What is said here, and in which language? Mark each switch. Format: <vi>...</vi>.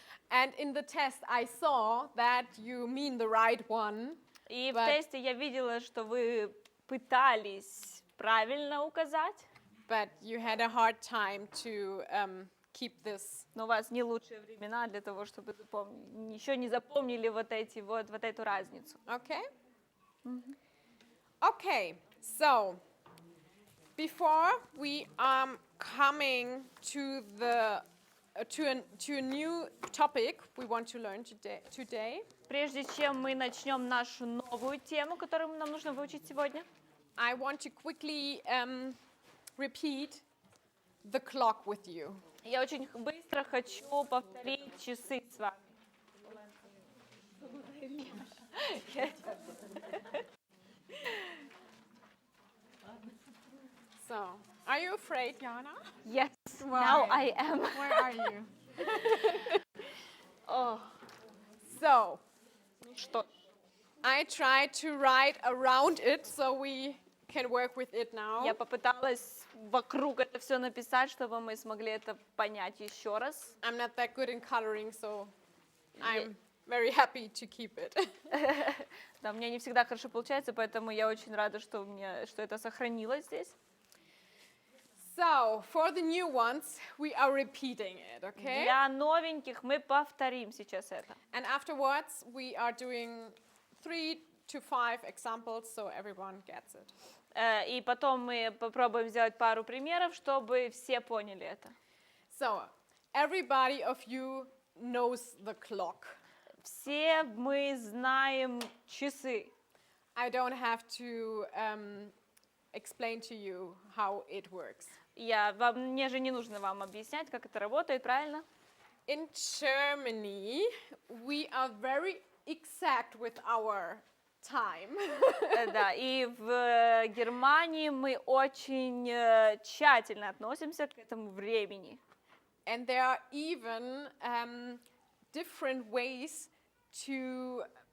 <en>And in the test, I saw that you mean the right one.</en> <ru>И в</ru> <en>But-</en> <ru>тесте я видела, что вы пытались правильно указать,</ru> <en>But you had a hard time to keep this.</en> <ru>но у вас не лучшие времена для того, чтобы еще не запомнили вот эту разницу.</ru> <en>Okay? Okay, so before we are coming to a new topic we want to learn today,</en> <ru>Прежде чем мы начнем нашу новую тему, которую нам нужно выучить сегодня,</ru> <en>I want to quickly repeat the clock with you.</en> <ru>я очень быстро хочу повторить часы с вами.</ru> <en>So, are you afraid, Jana? Yes, Why? now I am. Where are you?</en> <ru>О,</ru> <en>So,</en> <ru>что?</ru> <en>I tried to write around it so we can work with it now.</en> <ru>Я попыталась вокруг это все написать, чтобы мы смогли это понять еще раз.</ru> <en>I'm not that good in coloring, so I'm very happy to keep it.</en> <ru>Да, у меня не всегда хорошо получается, поэтому я очень рада, что это сохранилось здесь.</ru> <en>So, for the new ones, we are repeating it, okay?</en> <ru>Для новеньких мы повторим сейчас это.</ru> <en>And afterwards, we are doing 3 to 5 examples so everyone gets it.</en> <ru>И потом мы попробуем сделать пару примеров, чтобы все поняли это.</ru> <en>So, everybody of you knows the clock.</en> <ru>Все мы знаем часы.</ru> <en>I don't have to explain to you how it works.</en> <ru>Мне же не нужно вам объяснять, как это работает, правильно?</ru> <en>In Germany, we are very exact with our time.</en> <ru>Да, и в Германии мы очень тщательно относимся к этому времени.</ru> <en>And there are even different ways to</en>